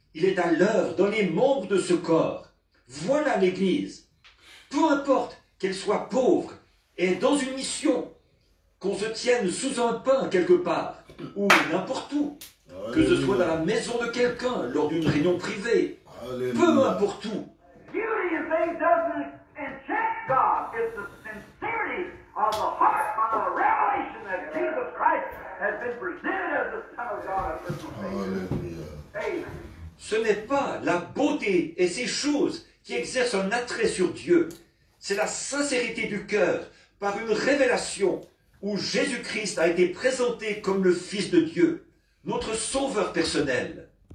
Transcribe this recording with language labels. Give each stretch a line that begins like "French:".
French: Il est à l'œuvre dans les membres de ce corps. Voilà l'Église. Peu importe qu'elle soit pauvre et dans une mission, qu'on se tienne sous un pin quelque part, ou n'importe où, que ce soit dans la maison de quelqu'un, lors d'une réunion privée, peu importe où.
English: Beauty and faith doesn't enchant God. It's the sincerity of the heart by the revelation that Jesus Christ has been presented as the Son of God of personal faith. Alléluia. Amen.
French: Ce n'est pas la beauté et ces choses qui exercent un attrait sur Dieu. C'est la sincérité du cœur par une révélation où Jésus-Christ a été présenté comme le Fils de Dieu, notre Sauveur personnel.